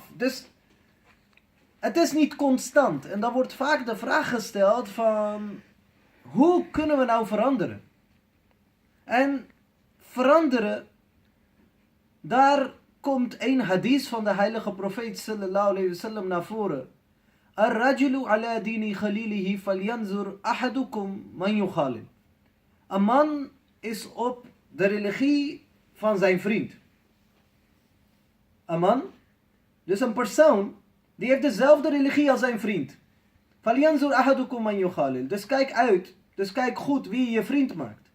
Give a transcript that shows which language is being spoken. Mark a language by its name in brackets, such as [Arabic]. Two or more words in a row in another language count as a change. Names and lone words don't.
[Dutch] Dus het is niet constant. En dan wordt vaak de vraag gesteld van hoe kunnen we nou veranderen? En veranderen, daar komt een hadith van de heilige profeet [Arabic] صلى الله عليه وسلم [Dutch] naar voren. [Arabic] الرجل على دين خليله فلينظر أحدكم من يخالل. [Dutch] Een man is op de religie van zijn vriend. Een man, dus een persoon, die heeft dezelfde religie als zijn vriend. [Arabic] فلينظر أحدكم من يخالل. [Dutch] Dus kijk uit, dus kijk goed wie je vriend maakt.